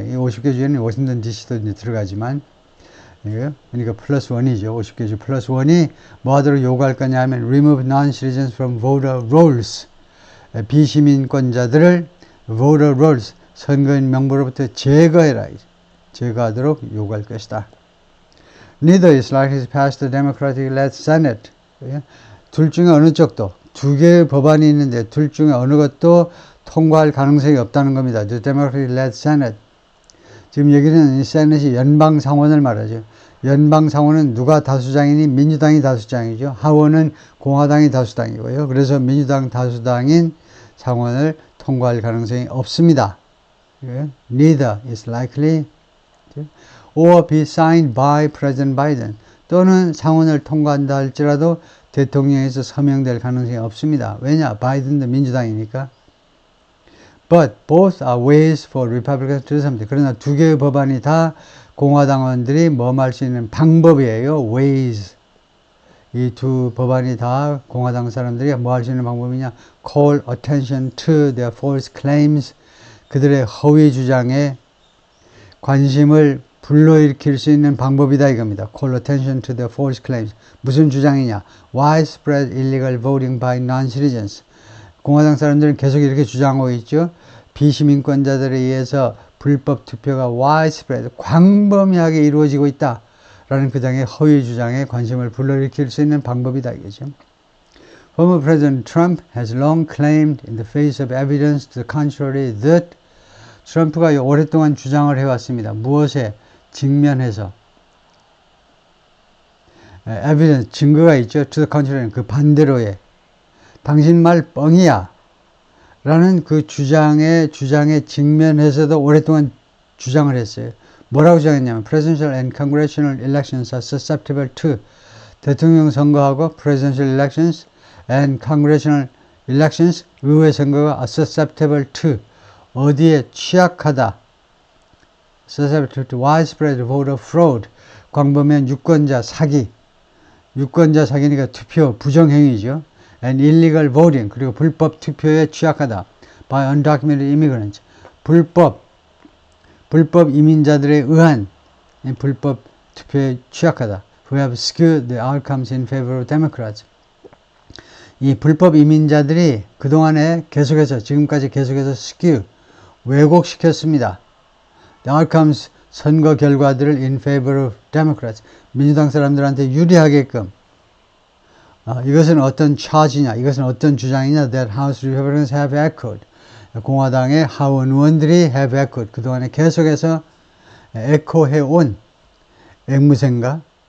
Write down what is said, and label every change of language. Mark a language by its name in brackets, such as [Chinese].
[Korean] 이 50개 주에는 워싱턴 DC도 이제 들어가지만, 그러니까 플러스 원이죠. 50개 주 플러스 원이 뭐 하도록 요구할 거냐 하면 [English] remove non-citizens from voter rolls. [Korean] 비시민권자들을 [English] voter rolls, [Korean] 선거인 명부로부터 제거하도록 요구할 것이다. [English] Neither is likely to pass the Democratic-led Senate. [Korean] 둘 중에 어느 쪽도, 두 개의 법안이 있는데 둘 중에 어느 것도 통과할 가능성이 없다는 겁니다. [English] The Democratic-led Senate. [Korean] 지금 여기는 이 세넷이 연방 상원을 말하죠. 연방 상원은 누가 다수당이니? 민주당이 다수당이죠. 하원은 공화당이 다수당이고요. 그래서 민주당 다수당인 상원을 통과할 가능성이 없습니다. [English] Neither is likely or be signed by President Biden. [Korean] 또는 상원을 통과한다 할지라도 대통령에서 서명될 가능성이 없습니다. 왜냐? 바이든도 민주당이니까. [English] But both are ways for Republicans to do something. [Korean] 그러나 두 개의 법안이 다 공화당원들이 뭐할 수 있는 방법이에요. ways. 이 두 법안이 다 공화당 사람들이 뭐 할 수 있는 방법이냐? [English] call attention to their false claims. [Korean] 그들의 허위 주장에 관심을 불러일으킬 수 있는 방법이다 이겁니다. [English] call attention to their false claims. [Korean] 무슨 주장이냐? [English] widespread illegal voting by non-citizens. [Korean] 공화당 사람들은 계속 이렇게 주장하고 있죠. 비시민권자들에 의해서 불법 투표가 widespread, 광범위하게 이루어지고 있다. 라는 그 당의 허위 주장에 관심을 불러일으킬 수 있는 방법이다 이거죠. [English] Former President Trump has long claimed in the face of evidence to the contrary that [Korean] 트럼프가 오랫동안 주장을 해왔습니다. 무엇에? 직면해서. evidence, 증거가 있죠. [English] to the contrary, [Korean] 그 반대로에. 당신 말 뻥이야. 라는 그 주장에 직면해서도 오랫동안 주장을 했어요. 뭐라고 주장했냐면 [English] Presidential and Congressional elections are susceptible to [Korean] 대통령 선거하고 [English] Presidential elections and Congressional elections [Korean] 의회 선거가 [English] are susceptible to [Korean] 어디에 취약하다. [English] susceptible to widespread voter fraud [Korean] 광범위한 유권자 사기. 유권자 사기니까 투표 부정행위죠. [English] and illegal voting [Korean] 그리고 불법 투표에 취약하다. [English] by undocumented immigrants [Korean] 불법 이민자들에 의한 불법 투표에 취약하다. [English] who have skewed the outcomes in favor of Democrats. [Korean] 이 불법 이민자들이 그동안에 지금까지 계속해서 skew, 왜곡시켰습니다. [English] The outcomes, [Korean] 선거 결과들을 [English] in favor of Democrats. [Korean] 민주당 사람들한테 유리하게끔. 이것은 어떤 charge냐, 이것은 어떤 주장이냐, [English] that House Republicans have echoed. [Korean] 공화당의 하원 의원들이 [English] have echoed. [Korean] 그동안에 계속해서 에코해온 앵무새인가?